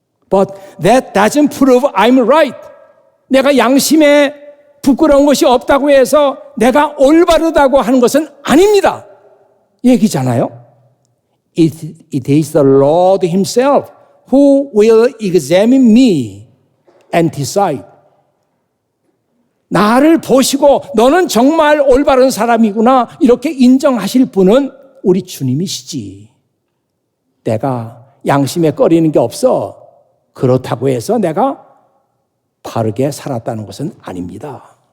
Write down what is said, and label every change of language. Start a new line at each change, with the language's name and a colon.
English: But that doesn't prove I'm right.
Korean: 내가 양심에 부끄러운 것이 없다고 해서 내가 올바르다고 하는 것은 아닙니다. 얘기잖아요.
English: It is the Lord himself who will examine me and decide.
Korean: 나를 보시고 너는 정말 올바른 사람이구나 이렇게 인정하실 분은 우리 주님이시지. 내가 양심에 꺼리는 게 없어. 그렇다고 해서 내가 바르게 살았다는 것은 아닙니다.